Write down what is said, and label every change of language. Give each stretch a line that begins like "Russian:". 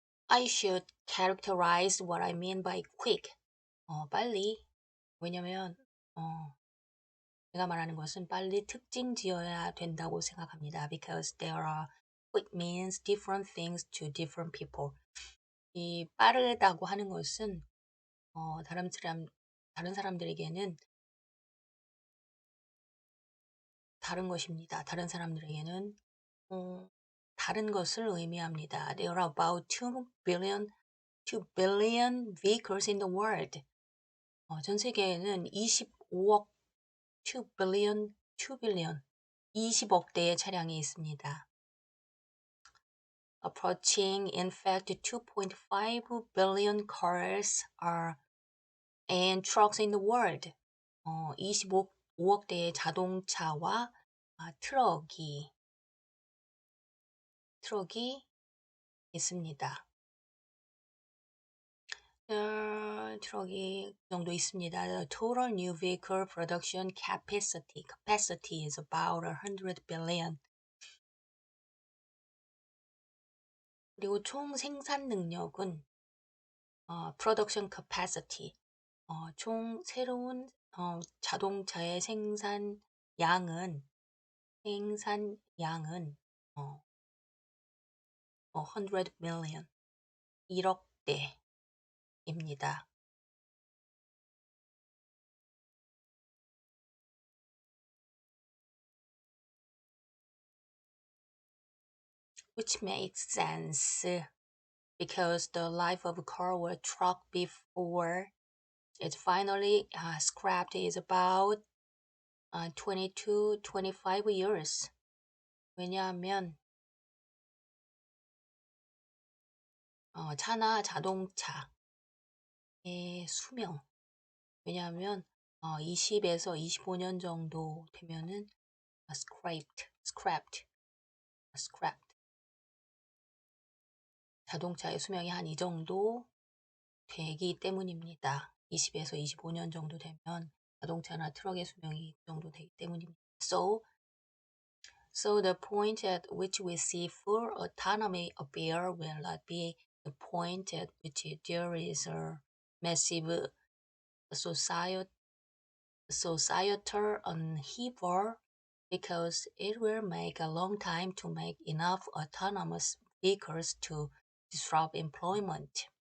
English: I should characterize what I mean by quick.
Korean: 빨리. 왜냐면 제가 말하는 것은 빨리 특징 지어야 된다고 생각합니다.
English: Because there are quick means different things to different people.
Korean: 이 빠르다고 하는 것은 다른 사람들에게는 다른 것입니다. 다른 사람들에게는 다른 것을 의미합니다.
English: There are about 2 billion vehicles in the world.
Korean: 전 세계에는 25억
English: 2 billion
Korean: 20억 대의 차량이 있습니다.
English: Approaching, in fact, 2.5 billion cars and trucks in the world.
Korean: 25억 대의 자동차와 트럭이 있습니다. 트럭이 그 정도 있습니다.
English: The total new vehicle production capacity is about 100 billion.
Korean: 그리고 총 생산 능력은
English: production capacity,
Korean: 총 새로운 자동차의 생산 양은
English: 100 million,
Korean: 1억 대입니다.
English: Which makes sense because the life of a car or truck before it's finally scrapped is about 25 years.
Korean: 왜냐하면 차나 자동차의 수명, 왜냐하면 20에서 25년 정도 되면은 scrapped. 자동차의 수명이 한 이 정도 되기 때문입니다. 20에서 25년 정도 되면 자동차나 트럭의 수명이 이 정도 되기 때문입니다.
English: So the point at which we see full autonomy appear will not be the point at which there is a massive societal upheaval, because it will make a long time to make enough autonomous vehicles to disrupt employment.